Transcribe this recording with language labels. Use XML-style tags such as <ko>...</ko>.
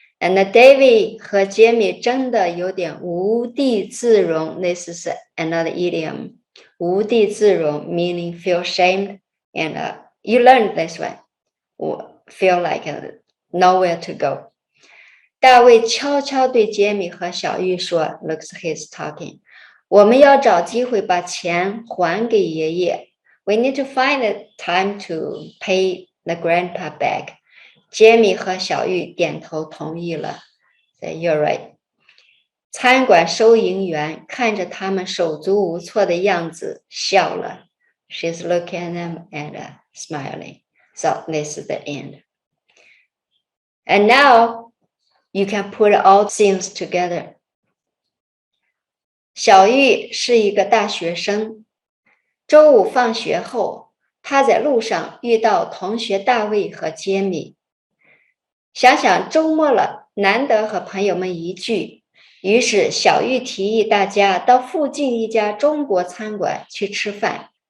<zh>And David 和 Jamie 真的有点无地自容</zh> <en>This is another idiom.</en> <zh>无地自容</zh> <en>meaning feel shamed. And you learned this one. Feel like nowhere to go.</en> <zh>大卫悄悄对 Jamie 和小玉说</zh> <en>Looks he's talking.</en> <zh>我们要找机会把钱还给爷爷</zh> <en>We need to find a time to pay the grandpa back.</en> <zh>Jamie 和小玉点头同意了</zh> <en>Say, You're right.</en> <zh>餐馆收银员看着他们手足无措的样子笑了</zh> <en>She's looking at them and smiling. So this is the end. And now you can put all things together.</en> <zh>小玉是一个大学生，周五放学后，她在路上遇到同学大卫和杰米。想想周末了，难得和朋友们一聚，于是小玉提议大家到附近一家中国餐馆去吃饭。</zh>